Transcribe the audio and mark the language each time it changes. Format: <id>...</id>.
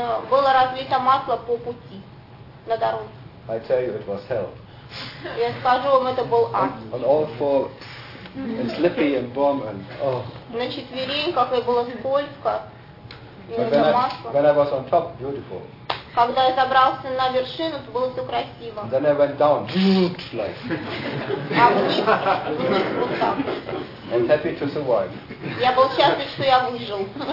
<ru>Было разлито масло по пути на дорогу.</ru> <en>I tell you, it was hell.</en> <ru>Я скажу вам, это был ад.</ru> <en>On all four, and slippy and warm and oh.</en> <ru>На четвереньках и было скользко.</ru> <en>When I was on top, beautiful.</en> <ru>Когда я забрался на вершину, то было все красиво.</ru> <en>Then I went down, like. And happy to survive.</en> <ru>Я был счастлив, что я выжил.</ru>